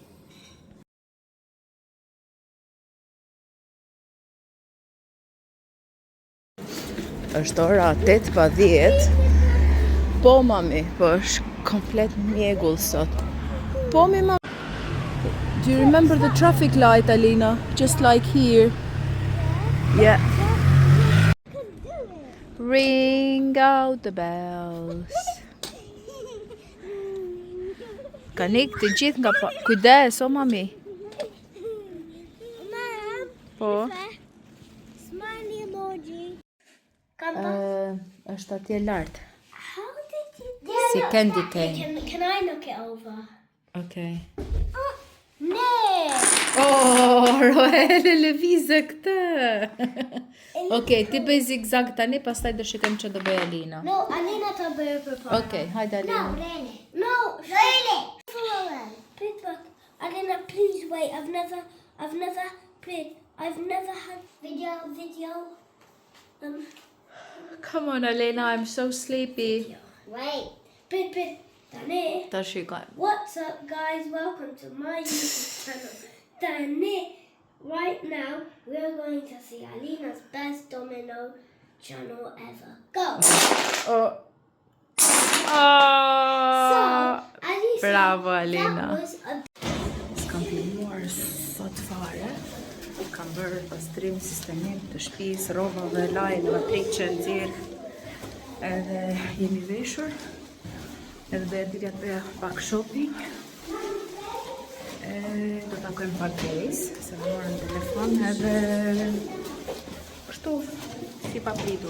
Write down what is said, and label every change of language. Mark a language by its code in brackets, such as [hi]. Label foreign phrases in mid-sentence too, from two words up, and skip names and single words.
[sq] Është ora 8:10. Po mami, po është komplet mjegull sot. Po mi mami. [en] Do you remember the traffic light, Alina? Just like here. Yeah. Ring out the bells. [sq] Ka nik të gjithë nga pa... Kujdes, o mami. [en] Mom, [sq] Po. [en] smiley emoji. [sq] Është atje lart. [en] How did you [sq] Si [en] candy cane. Can I look it over? Okay. No! [sq] Oh, Roele lëvizë këtë. Okej, ti bëj zigzag tani, pastaj do shikojmë ç'do bëj Alina. [en] No, Alina to be prepared. [sq] Okej, hajde Alina. [en] No, really. Please, but Alina, please wait. I've never I've never had video. Come on, Elena, I'm so sleepy. Wait, Pit, Dani. [sq] Ta shikoj. [en] What's up, guys? Welcome to my YouTube channel. Dani. Right now, we're going to see Alina's best domino channel ever. Go. Oh. As you see, [sq] Bravo, Alina. [en] that was a [sq] S'kam filmuar sot fare. Kam bërë pastrim sistemim të shtëpisë, rrobave, lajë, lavatriçe, nxjerr. Edhe jemi veshur. Edhe do të bëja pak shopping. Do të takojmë pak Grace, se më morën telefon edhe kështu si papritur.